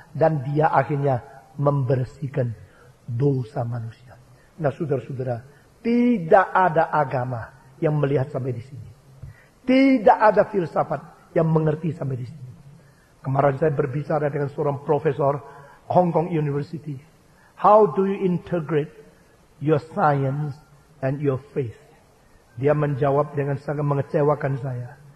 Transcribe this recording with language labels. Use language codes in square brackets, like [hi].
[id] Dan dia akhirnya membersihkan dosa manusia. Nah saudara-saudara, tidak ada agama yang melihat sampai di sini. Tidak ada filsafat yang mengerti sampai di sini. Kemarin saya berbicara dengan seorang profesor Hong Kong University. [en] How do you integrate your science and your faith? [id] Dia menjawab dengan sangat mengecewakan saya.